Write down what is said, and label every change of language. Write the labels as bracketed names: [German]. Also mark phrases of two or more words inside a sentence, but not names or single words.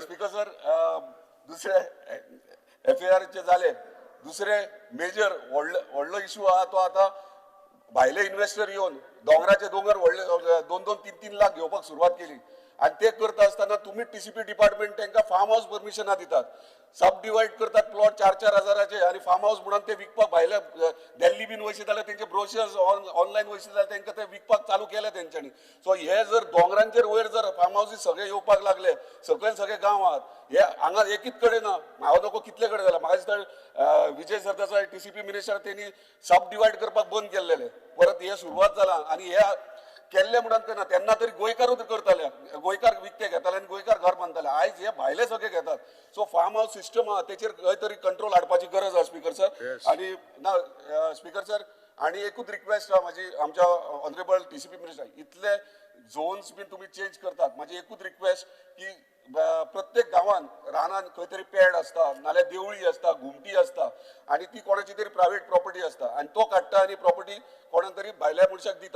[English] speaker sir [Konkani] दुसरे FIR चे जाले. दुसरे मेजर व्हडलो इश्यू आहा तो आता भायले इन्व्हेस्टर येवन दोंगराचे दोंगर व्हडले 2-3 लाख घेवपाक सुरवात केली आणि ते करता आसतना तुम्ही TCP डिपार्टमेंट तांकां [English] farm house [Konkani] परमिशनां दितात. [English] sub divide [Konkani] करतात प्लॉट 4-4 हजाराचे आणि [English] farm house [Konkani] म्हणून ते विकपाक भायले दिल्ली बीन वयचे जाल्यार तेंचे ब्रोशर्स ऑनलायन वयचे जाल्यार तांकां ते विकपाक चालू केले तेंच्यांनी. सो हे जर दोंगरांचेर वयर जर [English] farm houses [Konkani] सगळे येवपाक लागले सकयल सगळे गांवांत हे हांगा एकच कडेन ना हांव नको कितले कडेन जाला म्हाका दिसता विजय सरदेसाय TCP मिनिस्टर तेणी [English] sub divide [Konkani] करपाक बंद केल्लेले परत हे सुरवात जाला आणि हे केल्ले म्हणून करना तेन्ना तरी गोंयकारूच करताले गोंयकार विकते घेताले आनी गोंयकार घर बांदताले आयज हे भायले सगळे घेतात. सो [English] farm house system [Konkani] आहा तेचेर खंय तरी कंट्रोल हाडपाची गरज आहा [English] speaker sir. [Konkani] आणि ना [English] speaker sir [Konkani] आणि एकूच रिक्वेस्ट आहा म्हाजी आमच्या [English] honorable TCP minister [Konkani] इतले झोन्स बीन तुम्ही चेंज करतात माझी एकूच रिक्वेस्ट की प्रत्येक गावात रानान खंय तरी पेड असता नाल्यार देवळी असता घुमटी असता आणि ती कोणाची तरी [English] private property [Konkani] असता आणि तो काडटा आणि प्रॉपर्टी कोणा तरी भायल्या मनशाक दिता.